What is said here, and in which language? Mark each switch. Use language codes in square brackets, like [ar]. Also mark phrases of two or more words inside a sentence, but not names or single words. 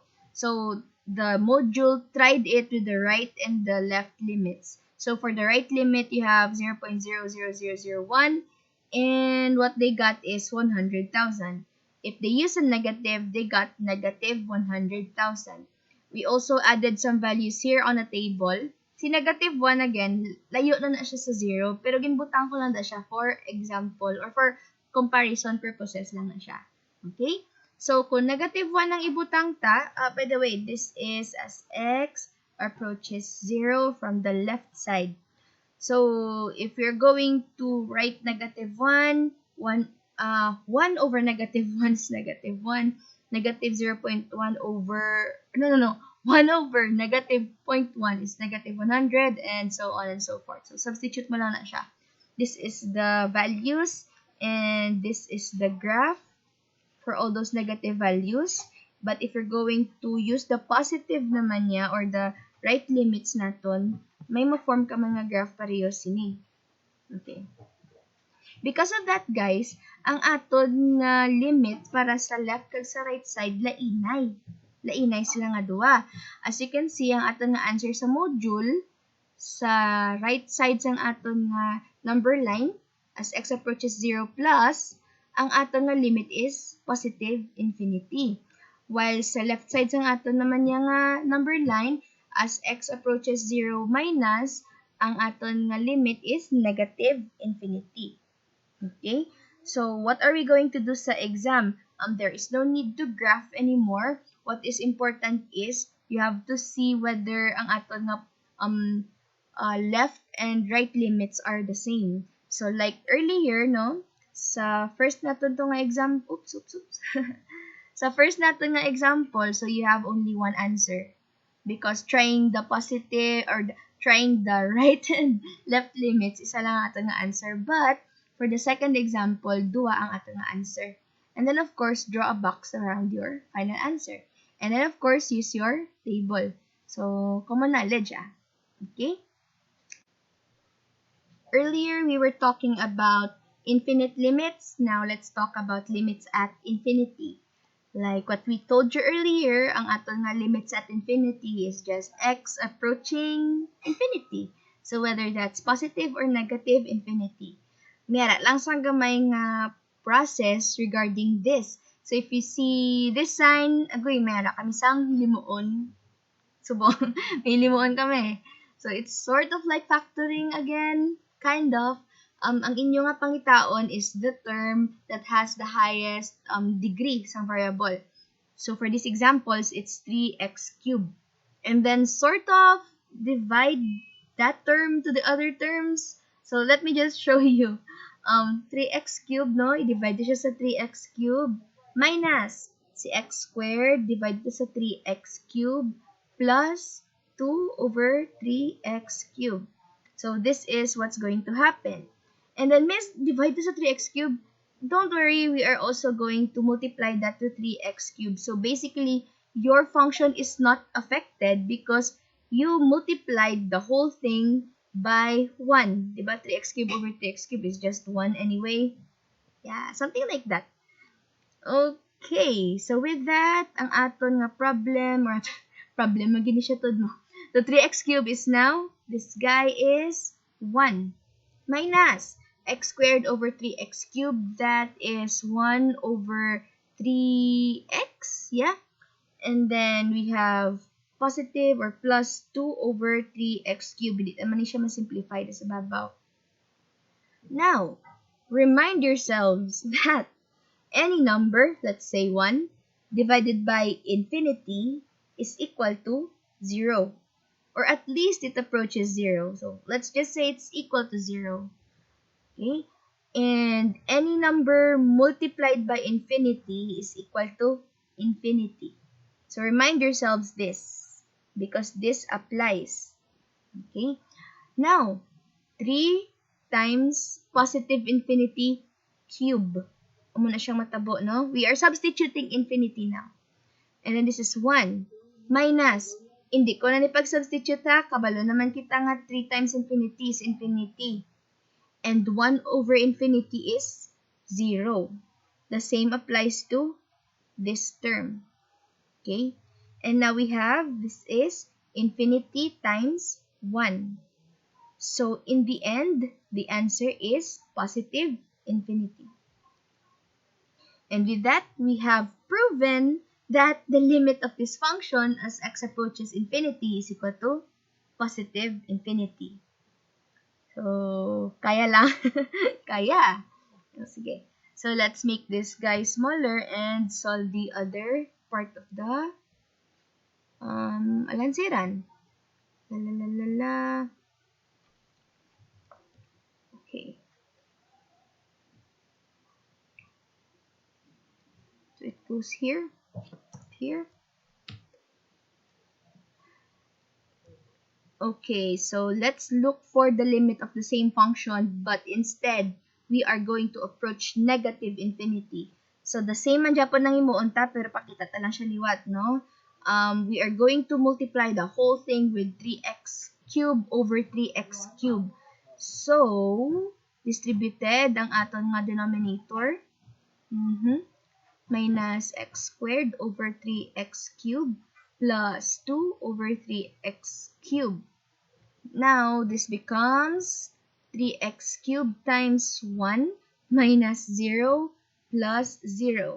[en] So, the module tried it with the right and the left limits. So, for the right limit, you have 0.00001, and what they got is 100,000. If they use a negative, they got negative 100,000. We also added some values here on a table. [hil] Si [en] negative 1 again, [hil] layo na siya sa 0, pero ginbutang ko lang na siya [en] for example or for comparison purposes [hil] lang na siya. Okay? So, kung negative 1 ang ibutang ta, [en] by the way, this is as x approaches 0 from the left side. So, if you're going to write negative 1 over negative 1 is negative 1. Negative 0.1 over, 1 over negative 0.1 is negative 100, and so on and so forth. [hil] So, substitute mo lang na siya. [en] This is the values, and this is the graph for all those negative values. But if you're going to use the positive [hil] naman niya [en] or the right limits naton, [hil] may ma-form ka mga [en] graph [hil] pareho sini. [en] Okay. Because of that, guys, [hil] ang aton nga limit para sa left kag sa [en] right side [hil] lainay. Lainay sila nga duha. [en] As you can see, [hil] ang aton nga [en] answer sa module sa right side [hil] sang aton nga [en] number line as x approaches 0 plus, [hil] ang aton nga [en] limit is positive infinity. While sa left side [hil] sang aton naman niya nga [en] number line as x approaches 0 minus, [hil] ang aton nga [en] limit is negative infinity. Okay? So, what are we going to do sa exam? There is no need to graph anymore. What is important is you have to see whether [hil] ang aton nga [en] left and right limits are the same. So, like earlier, no? [hil] Sa first naton to nga exam, oops. [en] Sa first [hil] naton nga [en] example, so you have only one answer. Because trying the positive or trying the right and left limits, [hil] isa lang aton nga answer. [en] But, for the second example, [hil] duwa ang aton nga answer. [en] And then, of course, draw a box around your final answer. And then, of course, use your table. So, common knowledge, Okay? Earlier, we were talking about infinite limits. Now, let's talk about limits at infinity. Like what we told you earlier, [hil] ang aton nga [en] limits at infinity is just x approaching infinity. So, whether that's positive or negative infinity. [hil] Meron lang sa gamay nga process regarding this. [en] So, if you see this sign, [hil] agoy, meron kami sang limuon. Subong, may limuon kami. [en] So, it's sort of like factoring again, kind of. [hil] Ang inyo nga pangitaon [en] is the term that has the highest degree sa variable. So, for these examples, it's 3x cubed. And then, sort of divide that term to the other terms. So, let me just show you. 3x cubed, no? [hil] I-divide siya sa [en] 3x cubed minus si x squared, divide sa 3x cubed plus 2 over 3x cubed. So, this is what's going to happen. And then, miss, divide sa 3x cubed. Don't worry, we are also going to multiply that to 3x cubed. So, basically, your function is not affected because you multiplied the whole thing by 1. Diba? 3x cubed over 3x cubed is just 1 anyway. Yeah, something like that. Okay, so with that, [hil] ang aton nga problem, or problem, magini siya to, no? [en] The 3x cubed is now, this guy is 1 minus x squared over 3x cubed, that is 1 over 3x, yeah? And then we have positive or plus 2 over 3x cubed. [hil] Hindi naman siya masimplify sa babaw. [en] Now, remind yourselves that any number, let's say 1, divided by infinity is equal to 0. Or at least it approaches 0. So, let's just say it's equal to 0. Okay? And any number multiplied by infinity is equal to infinity. So, remind yourselves this because this applies. Okay? Now, 3 times positive infinity cube. [hil] Muna siyang matabo, no? [en] We are substituting infinity now. And then this is 1 minus, [hil] hindi ko na nipag-substitute ha, kabalo naman kita nga [en] 3 times infinity is infinity. And 1 over infinity is 0. The same applies to this term. Okay? And now we have, this is infinity times 1. So, in the end, the answer is positive infinity. And with that, we have proven that the limit of this function as x approaches infinity is equal to positive infinity. So, [hil] kaya lang. Kaya. Sige. [en] So, let's make this guy smaller and solve the other part of the alansiran. Okay. So, it goes here. Here. Okay, so let's look for the limit of the same function, but instead, we are going to approach negative infinity. [hil] So, [en] the same [hil] man Japon nang imuunta, pero pakita ta lang siya liwat, no? [en] We are going to multiply the whole thing with 3x cube over 3x cube. So, distributed [hil] ang aton nga [en] denominator. Minus x squared over 3x cubed plus 2 over 3x cubed. Now, this becomes 3x cubed times 1 minus 0 plus 0.